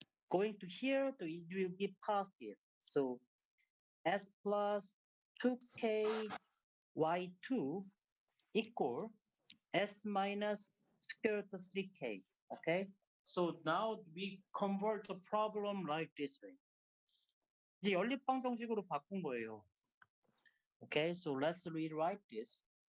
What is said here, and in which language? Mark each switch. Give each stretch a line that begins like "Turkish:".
English: Going to here, it will be positive. So s plus 2k y2 equal s minus square root of 3k, okay? So now we convert the problem like this way.
Korean: 이제 연립방정식으로 바꾼 거예요.
English: Okay, so let's rewrite this.